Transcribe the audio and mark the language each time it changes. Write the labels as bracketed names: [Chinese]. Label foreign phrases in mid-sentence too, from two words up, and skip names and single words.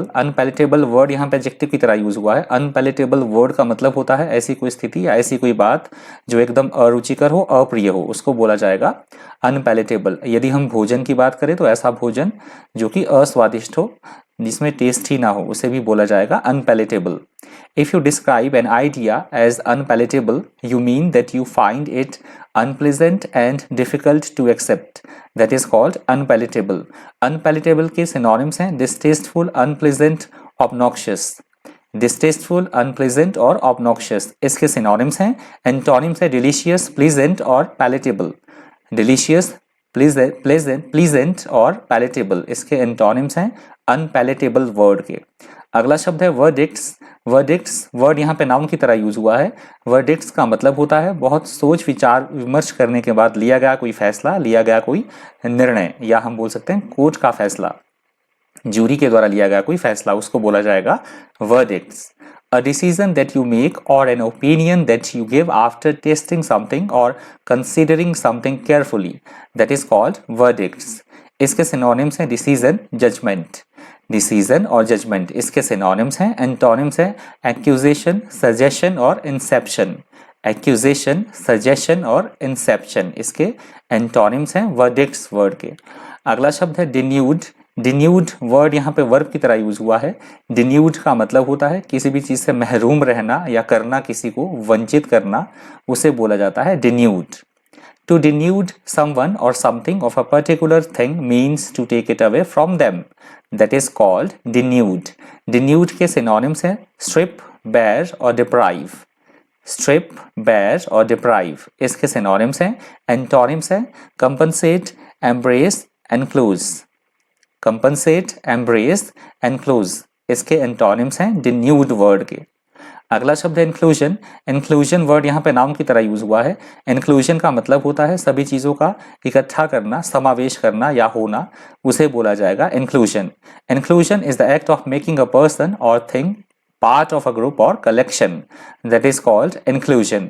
[English] unpalatable word [Hindi] यहाँ पे एडजेक्टिव की तरह यूज हुआ है। [English] unpalatable word [Hindi] का मतलब होता है ऐसी कोई स्थिति या ऐसी कोई बात जो एकदम अरुचिकर हो, अप्रिय हो, उसको बोला जाएगा अनपैलेटेबल। यदि हम भोजन की बात करें तो ऐसा भोजन जो कि अस्वादिष्ट हो, जिसमें टेस्ट ही ना हो, उसे भी बोला जाएगा अनपैलेटेबल। [English] If you describe an idea as unpalatable, you mean that you find it unpleasant and difficult to accept. That is called unpalatable. Unpalatable के synonyms हैं distasteful, unpleasant, obnoxious. Distasteful, unpleasant और obnoxious इसके synonyms हैं। Antonyms है delicious, pleasant और palatable. Delicious, pleasant और palatable इसके antonyms हैं unpalatable word के। [Hindi] अगला शब्द है वर्डिक्ट्स। [English] verdicts word [Hindi] यहाँ पे नाउन की तरह यूज हुआ है। वर्डिक्ट्स का मतलब होता है बहुत सोच विचार विमर्श करने के बाद लिया गया कोई फैसला, लिया गया कोई निर्णय, या हम बोल सकते हैं कोर्ट का फैसला, जूरी के द्वारा लिया गया कोई फैसला, उसको बोला जाएगा वर्डिक्ट्स। [English] A decision that you make or an opinion that you give after testing something or considering something carefully, that is called verdicts. इसके सिनोनिम्स हैं decision, judgment. decision और जजमेंट इसके सिनोनिम्स हैं। एंटोनिम्स हैं accusation, suggestion और इंसेप्शन। accusation, suggestion और इंसेप्शन इसके एंटोनिम्स हैं verdicts word के। [Hindi] अगला शब्द है डिन्यूड। [English] denude word [Hindi] यहाँ पे वर्ब की तरह यूज हुआ है। डिन्यूड का मतलब होता है किसी भी चीज से महरूम रहना या करना, किसी को वंचित करना, उसे बोला जाता है डिन्यूड। [English] To denude someone or something of a particular thing means to take it away from them. That is called denude. Denude के synonyms हैं strip, bare और deprive. Strip, bare और deprive इसके synonyms हैं। Antonyms हैं compensate, embrace, enclose. Compensate, embrace, enclose इसके antonyms हैं denude word के। [Hindi] अगला शब्द है इंक्लूजन। [English] inclusion word [Hindi] यहाँ पे नाउन की तरह यूज हुआ है। इंक्लूजन का मतलब होता है सभी चीजों का इकट्ठा करना, समावेश करना या होना, उसे बोला जाएगा इंक्लूजन। [English] inclusion is the act of making a person or thing part of a group or collection, that is called inclusion.